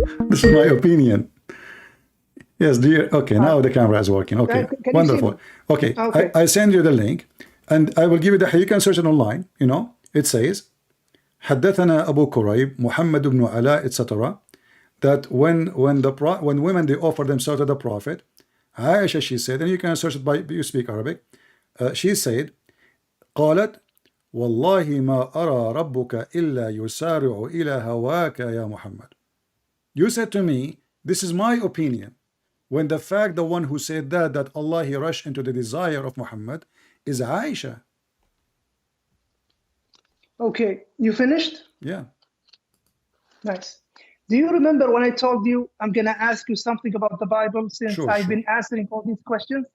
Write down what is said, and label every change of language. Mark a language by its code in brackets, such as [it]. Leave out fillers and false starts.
[en] This is my opinion. Yes, dear. Okay, now the camera is working. Okay, wonderful. Okay, I send you the link, and I will give you the. You can search it online. You know, it says, [ar] حدثنا أبو كريب محمد بن علاء, [en] etc. That when women they offer themselves to the Prophet, Aisha, she said, and you can search it by you speak Arabic. She said, [ar] قالت والله ما أرى ربك إلا يسارع إلى هواك يا محمد. [en] You said to me, this is my opinion, when the fact the one who said that Allah he rushed into the desire of Muhammad is Aisha. Okay, you finished? Yeah. Nice. Do you remember when I told you I'm gonna ask you something about the Bible, since I've been answering all these questions?